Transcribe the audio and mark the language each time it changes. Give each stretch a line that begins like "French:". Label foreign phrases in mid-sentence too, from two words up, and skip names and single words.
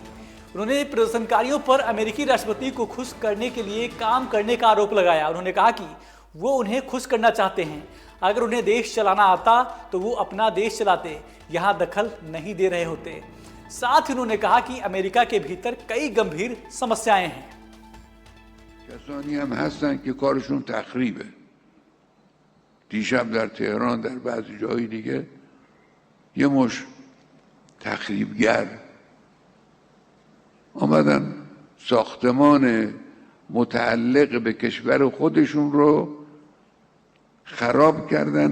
Hindi: उन्होंने प्रदर्शनकारियों पर अमेरिकी राष्ट्रपति को खुश करने के लिए काम करने का आरोप लगाया। उन्होंने कहा कि वो उन्हें खुश करना चाहते हैं। अगर उन्हें देश चलाना आता तो वो अपना देश चलाते, यहाँ दखल नहीं दे रहे होते। साथ ही उन्होंने कहा कि अमेरिका के भीतर कई गंभीर समस्याएं हैं।
Persian: کسانی هم هستن که کارشون تخریبه. دیشب در تهران در بعضی جای دیگه یه مش تخریبگر آمدن ساختمان متعلق به کشور خودشون رو خراب کردن.